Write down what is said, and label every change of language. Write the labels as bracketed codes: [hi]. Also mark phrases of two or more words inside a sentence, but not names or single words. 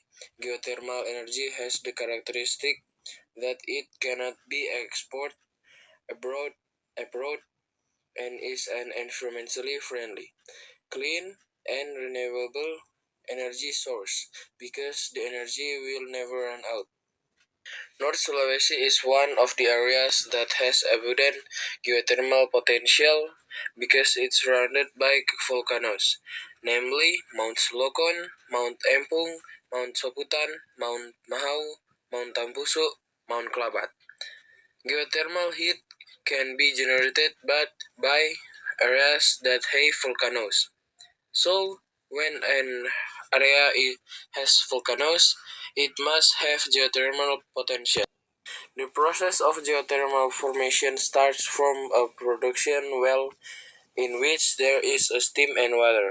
[en] Geothermal energy has the characteristic that it cannot be exported abroad and is an environmentally friendly, clean, and renewable energy source because the energy will never run out. North Sulawesi is one of the areas that has abundant geothermal potential because it's surrounded by volcanoes, namely Mount Slokon, Mount Empung, Mount Soputan, Mount Mahau, Mount Tampusu, Mount Klabat. Geothermal heat can be generated by areas that have volcanoes. So, when an area has volcanoes, it must have geothermal potential. The process of geothermal formation starts from a production well in which there is a steam and water.